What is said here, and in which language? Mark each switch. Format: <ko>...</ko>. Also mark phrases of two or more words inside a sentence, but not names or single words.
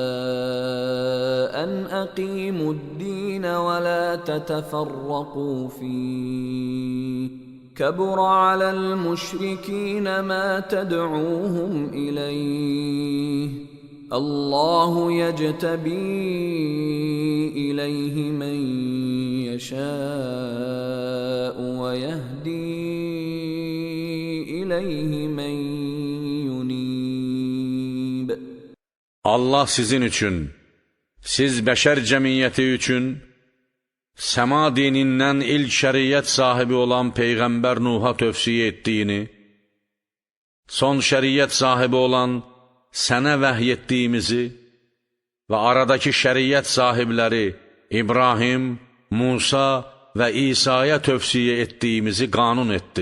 <ar>أن أقيموا الدين ولا تتفرقوا فيه كبر على المشركين ما تدعوهم إليه الله يجتبي إليه من يشاء ويهدي إليه من ينيب.</ar> <az>Allah sizin üçün, siz bəşər cəmiyyəti üçün səma dinindən ilk şəriət sahibi olan Peyğəmbər Nuh'a tövsiyə etdiyini, son şəriət sahibi olan sənə vəhy etdiyimizi və aradakı şəriət sahibləri İbrahim, Musa və İsa'ya tövsiyə etdiyimizi qanun etdi.</az>